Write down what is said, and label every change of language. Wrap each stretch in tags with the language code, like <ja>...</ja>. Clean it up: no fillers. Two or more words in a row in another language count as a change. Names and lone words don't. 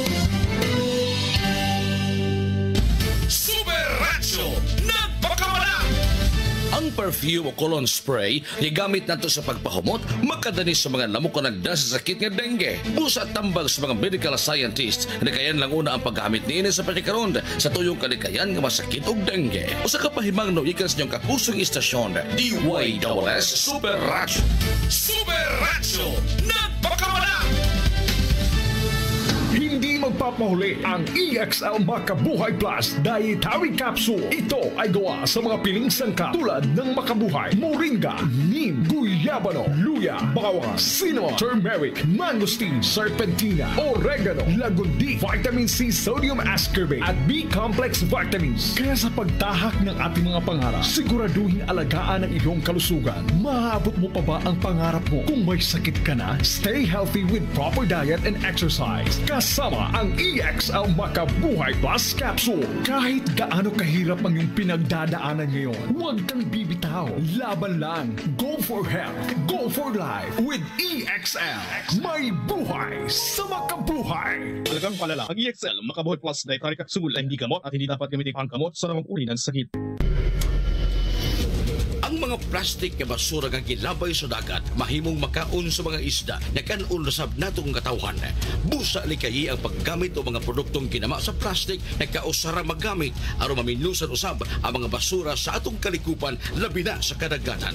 <ceb>Ang perfume o</ceb> <en>cologne spray</en> <ceb>gigamit nato sa pagpahumot makadani sa mga lamok na nagda sa sakit nga dengue. Busa tambag sa mga</ceb> <en>medical scientists</en> <ceb>na kayan lang una ang paggamit niini sa patikaron sa tuyong kalikayan nga masakit og dengue. Usa ka pahimangno ikan sa inyong kapusong istasyon DYWS Super Radio. Super Radio nagpakamala.</ceb> <tl>Hindi magpa ipapahuli ang EXL Makabuhay Plus Dietary Capsule. Ito ay gawa sa mga piling sangkap tulad ng makabuhay, moringa, neem, guyabano, luya, bawang, cinnamon, turmeric, mangosteen, serpentina, oregano, lagundi,</tl> <en>vitamin C, sodium ascorbate</en> <tl>at</tl> <en>B-complex vitamins.</en> <tl>Kaya sa pagtahak ng ating mga pangarap, siguraduhin alagaan ang iyong kalusugan. Maabot mo pa ba ang pangarap mo? Kung may sakit ka na,</tl> <en>stay healthy with proper diet and exercise.</en> <tl>Kasama ang EXL Makabuhay Plus Capsule. Kahit gaano kahirap ang iyong pinagdadaanan ngayon, huwag kang bibitaw. Laban lang.</tl> <en>Go for health. Go for life. With EXL.</en> <tl>May buhay sa makabuhay. Talagang palala. Ang EXL Makabuhay Plus Dietary Capsule ay hindi gamot at hindi dapat gamitin panggamot sa namang uri ng sakit.</tl> <ceb>Ang mga plastic nga basura nga gilabay sa dagat mahimong makaon sa mga isda na kanon sab natong katawhan. Busa likayi ang paggamit o mga produktong ginama sa plastic na kausara magamit aron maminusan usab ang mga basura sa atong kalikupan labi na sa kadagatan.</ceb>